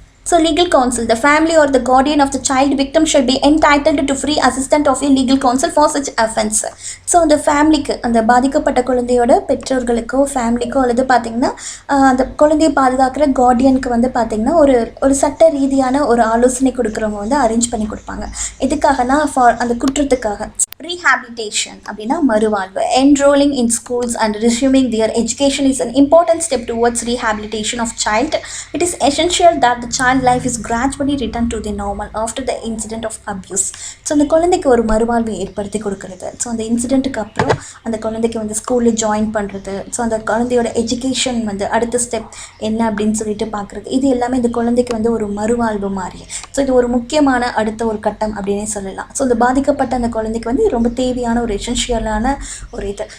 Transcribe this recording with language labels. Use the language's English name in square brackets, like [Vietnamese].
[Tamil] So [English] Legal counsel the family or the guardian of the child victim should be entitled to free assistant of a legal counsel for such offence. [Tamil] So அந்த ஃபேமிலிக்கு, அந்த பாதிக்கப்பட்ட குழந்தையோட பெற்றோர்களுக்கோ ஃபேமிலிக்கோ அல்லது பார்த்திங்கன்னா அந்த குழந்தையை பாதுகாக்கிற கார்டியனுக்கு வந்து பார்த்திங்கன்னா ஒரு ஒரு சட்ட ரீதியான ஒரு ஆலோசனை கொடுக்குறவங்க வந்து அரேஞ்ச் பண்ணி கொடுப்பாங்க. எதுக்காகனா [English] for [Tamil] அந்த குற்றத்துக்காக. ரீஹாபிலிட்டேஷன் அப்படின்னா மறுவாழ்வு. [English] Enrolling in schools and resuming their education is an important step towards rehabilitation of child. It is essential that the child life is gradually returned to the normal after the incident of abuse. [Tamil] So அந்த குழந்தைக்கு ஒரு மறுவாழ்வு ஏற்படுத்தி கொடுக்குறது. So அந்த இன்சிடெண்ட்டுக்கு அப்புறம் அந்த குழந்தைக்கு வந்து ஸ்கூலில் ஜாயின் பண்ணுறது, ஸோ அந்த குழந்தையோட எஜுகேஷன் வந்து அடுத்த ஸ்டெப் என்ன அப்படின்னு சொல்லிட்டு பார்க்குறது, இது எல்லாமே இந்த குழந்தைக்கு வந்து ஒரு மறுவாழ்வு மாதிரி. ஸோ இது ஒரு முக்கியமான அடுத்த ஒரு கட்டம் அப்படின்னே சொல்லலாம். ஸோ இந்த பாதிக்கப்பட்ட அந்த குழந்தைக்கு வந்து ரொம்ப தேவையான ஒரு எசென்ஷியலான ஒரு இது.